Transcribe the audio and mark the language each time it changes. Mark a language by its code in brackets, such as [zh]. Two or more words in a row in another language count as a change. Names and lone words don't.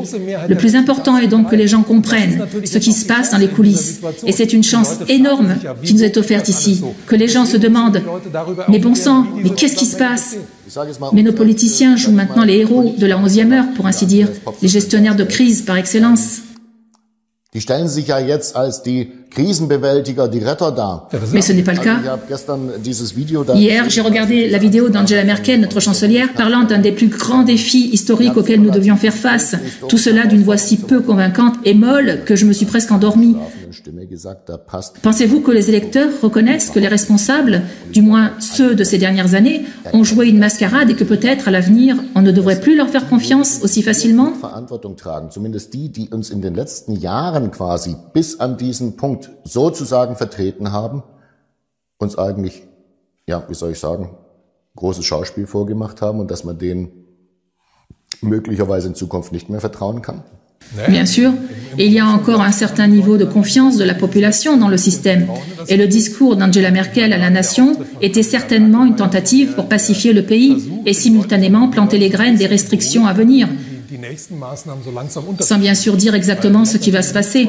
[fr] Le plus important est donc que les gens comprennent ce qui se passe dans les coulisses. Et c'est une chance énorme qui nous est offerte ici. Que les gens se demandent « Mais bon sang, mais qu'est-ce qui se passe ?» Mais nos politiciens jouent maintenant les héros de la 11e heure, pour ainsi dire, les gestionnaires de crise par excellence. [de] Die stellen sich ja jetzt als die Krisenbewältiger, die Retter da. [fr] Mais ce n'est pas le cas. [de] Ich habe gestern dieses Video da. [fr] Hier, j'ai regardé la vidéo d'Angela Merkel, notre chancelière, parlant d'un des plus grands défis historiques auxquels nous devions faire face. Tout cela d'une voix si peu convaincante et molle que je me suis presque endormie. Pensez-vous que les électeurs reconnaissent que les responsables, du moins ceux de ces dernières années, ont joué une mascarade et que peut-être à l'avenir, on ne devrait plus leur faire confiance aussi facilement? [de] Verantwortung tragen, zumindest die uns in den letzten Jahren quasi bis an diesen Punkt sozusagen vertreten haben, uns eigentlich, ja, wie soll ich sagen, großes Schauspiel vorgemacht haben und dass man denen möglicherweise in Zukunft nicht mehr vertrauen kann? [fr] Bien sûr, il y a encore un certain niveau de confiance de la population dans le système. Et le discours d'Angela Merkel à la nation était certainement une tentative pour pacifier le pays et simultanément planter les graines des restrictions à venir. Sans bien sûr dire exactement ce qui va se passer.